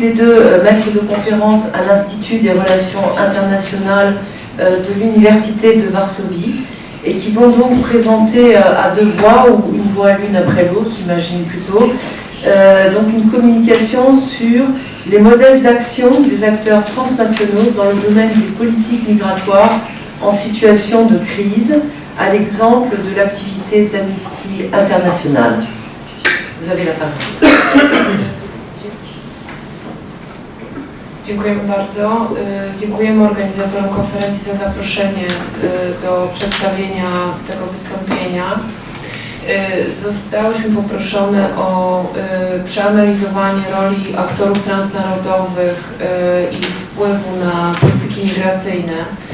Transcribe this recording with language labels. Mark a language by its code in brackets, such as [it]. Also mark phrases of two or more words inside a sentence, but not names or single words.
[fr] les deux maîtres de conférence à l'Institut des Relations Internationales de l'Université de Varsovie, et qui vont donc présenter à deux voix, ou une voix l'une après l'autre, j'imagine plutôt, donc une communication sur les modèles d'action des acteurs transnationaux dans le domaine des politiques migratoires en situation de crise, à l'exemple de l'activité d'Amnesty International. Vous avez la parole. [pl] Dziękujemy bardzo. Dziękujemy organizatorom konferencji za zaproszenie do przedstawienia tego wystąpienia. Zostałyśmy poproszone o przeanalizowanie roli aktorów transnarodowych i ich wpływu na polityki migracyjne.